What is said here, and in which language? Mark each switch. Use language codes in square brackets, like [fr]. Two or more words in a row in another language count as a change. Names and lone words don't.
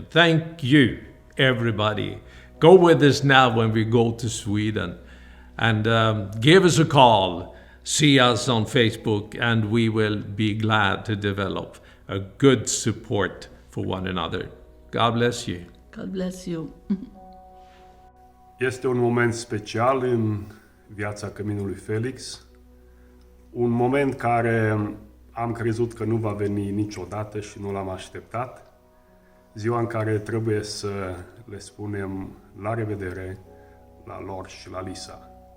[en] Thank you, everybody. Go with us now when we go to Sweden and give us a call. See us on Facebook and we will be glad to develop a good support for one another. God bless you. God bless you. [ro] Este un moment special în viața Caminului Felix. Un moment care am crezut că nu va veni niciodată și nu l-am așteptat. Ziua în care trebuie să le spunem la revedere la Lars și la Lisa.